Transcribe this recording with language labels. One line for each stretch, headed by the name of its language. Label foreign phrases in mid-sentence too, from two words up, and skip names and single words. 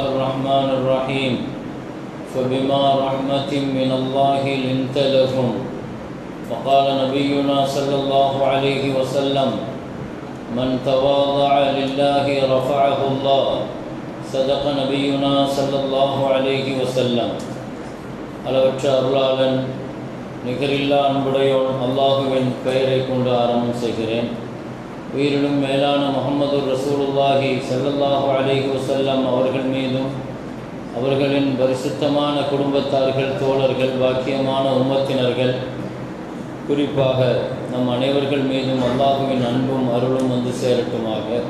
Arabic: الرحمن الرحيم فبما رحمة من الله لنت لهم وقال نبينا صلى الله عليه وسلم من تواضع لله رفعه الله صدق نبينا صلى الله عليه وسلم
Tamil: அளவற்ற அருளாளன் நிகரில்லா அன்புடையோன் அல்லாஹுவின் பெயரை கொண்டு ஆரம்பம் செய்கிறேன். உயிரிலும் மேலான முஹம்மது
Arabic: رسول الله صلى الله عليه وسلم
Tamil: அவர்கள் மீதும் அவர்களின் பரிசுத்தமான குடும்பத்தார்கள், தோழர்கள், பாக்கியமான உம்மத்தினர்கள், குறிப்பாக நம் அனைவர்கள் மீதும் அல்லாஹுவின் அன்பும் அருளும் வந்து சேரட்டுமாக.